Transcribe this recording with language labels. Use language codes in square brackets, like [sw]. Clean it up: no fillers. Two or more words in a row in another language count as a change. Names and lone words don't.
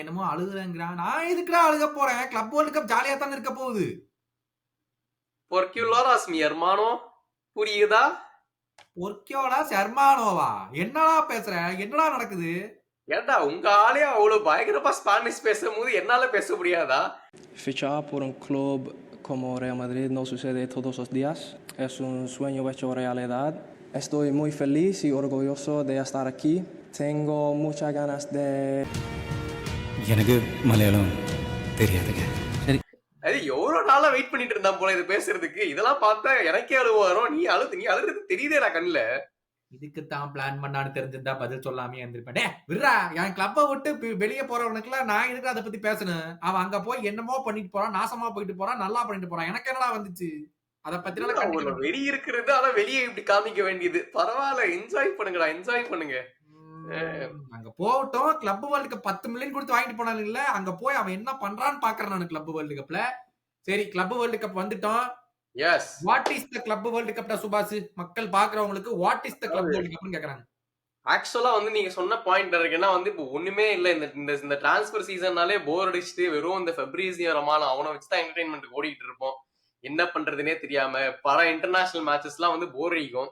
[ta] என்னமோ அழுகுறேங்கிறான். நான் எதுக்குடா அழுக போறேன்? கிளப் வேர்ல்டு கப் ஜாலியா தானே இருக்க போகுது. பொர்க்யூலோராஸ் [es] mi hermano [ta] புரியுதா? பொர்க்யோலா ஹெர்மானோவா? என்னடா பேசுற? என்னடா நடக்குது? ஏண்டா உங்க ஆளே அவ்வளவு பயங்கரமா ஸ்பானிஷ் பேசும்போது என்னால பேச முடியாதா? [es] Fichar por un club como Real Madrid no sucede todos los días. Es un sueño hecho realidad. Estoy muy feliz y orgulloso de estar aquí. Tengo muchas ganas de... [ta] எனக்கு மலையாளம் தெரியாதுங்க. அது எவ்வளவு நாளா வெயிட் பண்ணிட்டு இருந்தான் போல இது பேசுறதுக்கு. இதெல்லாம் பார்த்தா எனக்கே அழுவ வரும். நீ அழுறது தெரியுதேடா கண்ணுல. இதுக்கு தான் பிளான் பண்ணான்னு தெரிஞ்சிருந்தா பதில் சொல்லாமே இருந்திருப்பேன். விட்றா, என் கிளப்பை விட்டு வெளியே போறவனுக்குலாம் நான் எதுக்கு அதை பத்தி பேசணும்? அவன் அங்க போய் என்னமோ பண்ணிட்டு போறான், நாசமா போயிட்டு போறான், நல்லா பண்ணிட்டு போறான். எனக்கு என்னடா வந்துச்சு? அதை பத்தி வெளியே இருக்கிறது, ஆனா வெளியே இப்படி காமிக்க வேண்டியது. பரவாயில்ல, என்ஜாய் பண்ணுங்கடா, என்ஜாய் பண்ணுங்க. அங்க போகட்டும். கிளப் வேர்ல்டு கப் 10 மில்லியன் கொடுத்து வாங்கிட்டு போனாலும் இல்ல, அங்க போய் அவன் என்ன பண்றான்னு பாக்குறேன் நான் கிளப் வேர்ல்டு கப்ல. சரி, கிளப் வேர்ல்டு கப் வந்துட்டோம். எஸ், [en] What is the Club World Cup சுபாஷ்? [ta] மக்கள் பாக்குறவங்களுக்கு [en] what is the [ta] கிளப் வேர்ல்டு கப்னு கேக்குறாங்க. ஆக்சுவலா வந்து நீங்க சொன்ன பாயிண்ட் இருக்குன்னா வந்து இப்போ ஒண்ணுமே இல்ல. இந்த [en] transfer season [ta] போர் அடிச்சுட்டு வெறும் இந்த ஃபெப்ரவரி ரமான அவனை வச்சுதான் என்டர்டைன்மெண்ட் ஓடிட்டு இருப்போம். என்ன பண்றதுனே தெரியாம பல [en] international matches [ta] எல்லாம் வந்து போர் அடிக்கும்.